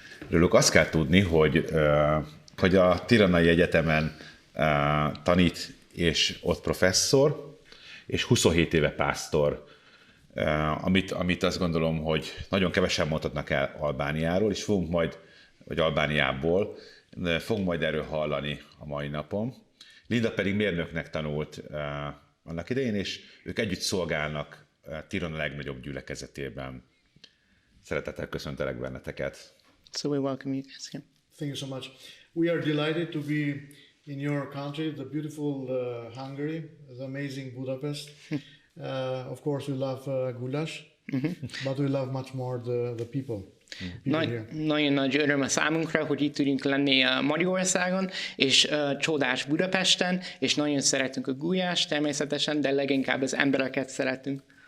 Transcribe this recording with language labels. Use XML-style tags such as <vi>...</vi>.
<hu>Róluk azt kell tudni, hogy a Tiranai Egyetemen tanít, és ott professzor, és 27 éve pásztor, amit azt gondolom, hogy nagyon kevesen mondhatnak el Albániáról, és Albániából, fogunk majd erről hallani a mai napon. Linda pedig mérnöknek tanult annak idején, és ők együtt szolgálnak Tirana legnagyobb gyülekezetében. Szeretettel köszöntelek benneteket.</hu> <en>So we welcome you guys here. Thank you so much. We are delighted to be in your country, the beautiful Hungary, the amazing Budapest. Of course, we love goulash, but we love much more the people.</en> <hu>Nagyon nagy öröm a számunkra, hogy itt tudjunk lenni Magyarországon, és csodás Budapesten, és nagyon szeretünk a gulyást természetesen, de leginkább az embereket szeretünk.</hu>